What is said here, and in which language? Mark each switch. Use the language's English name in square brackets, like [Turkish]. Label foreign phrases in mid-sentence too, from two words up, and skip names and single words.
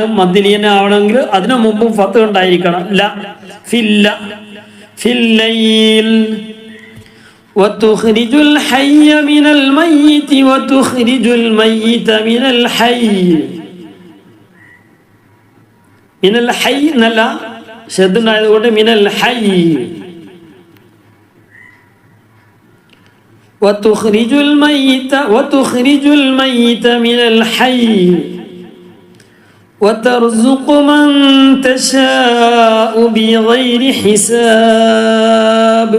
[Malayalam] മദ്ദലീന ആവണമെങ്കിൽ അതിനു മുമ്പും ഫത്ത് ഉണ്ടായിരിക്കണം. [Arabic] لا فيلا في الليل وتخرج الحي من الميت وتخرج الميت من الحي. من الحي [Malayalam] എന്നല്ല, ശബ്ദമായതുകൊണ്ട് [Arabic] من الحي. وتخرج الميت من الحي وترزق من تشاء بغير حساب.